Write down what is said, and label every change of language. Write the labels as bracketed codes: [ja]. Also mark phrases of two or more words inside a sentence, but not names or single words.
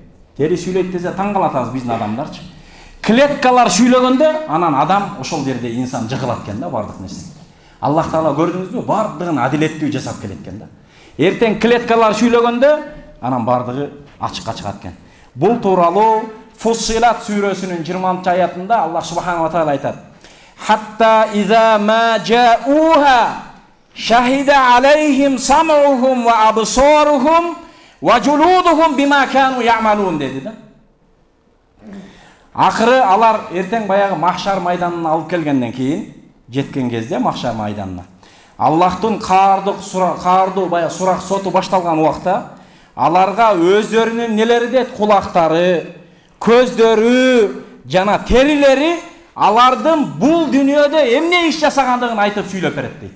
[ky] Тери сүйлөйт десе таң калатабыз биздин адамдарчы. Клеткалар сүйлөгөндө анан адам ошол жерде инсан жыгылат экен да бардык нерсе. Аллах Таала көрдүңүзбү? Бардыгын адилеттүү жасап келет экен да. Эртең клеткалар сүйлөгөндө анан бардыгы ачыкка чыгат экен. Бул тууралуу Фуссилат сүрөсүнүн 20-аятында [ar] الله سبحانه وتعالى айтат: "حتى إذا ما جاؤوها شهد عليهم سمعهم وأبصارهم وجلودهم بما كانوا يعملون" [ky] деди да. Акыры алар эртең баягы махшар майданына алып келгенден кийин, жеткен кезде махшар майданына Аллахтын каардуу баягы сурак соту башталган убакта аларга өздөрүнүн нелери дейт, кулактары, көздөрү жана терилери алардын бул дүйнөдө эмне иш жасагандыгын айтып сүйлөп берет дейт.